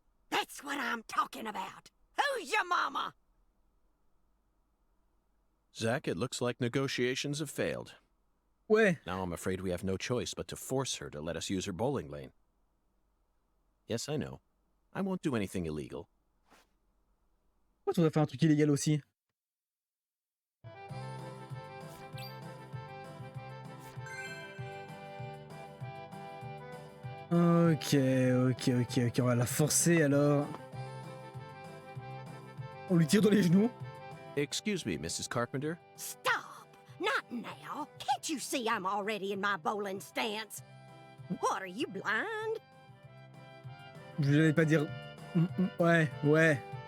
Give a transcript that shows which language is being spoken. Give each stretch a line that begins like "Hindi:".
English: That's what I'm talking about. Who's your mama? Zach, it looks like negotiations have failed.
French: Ouais.
English: Now I'm afraid we have no choice but to force her to let us use her bowling lane. Yes, I know. I won't do anything illegal.
French: Pourquoi tu voudrais faire un truc illégal aussi? Ok, on va la forcer alors. On lui tire dans les genoux.
English: Excuse me, Mrs. Carpenter. Stop! Not now. Can't you see I'm already in my bowling stance? What, are you blind?
French: Je vais pas dire Ouais, ouais.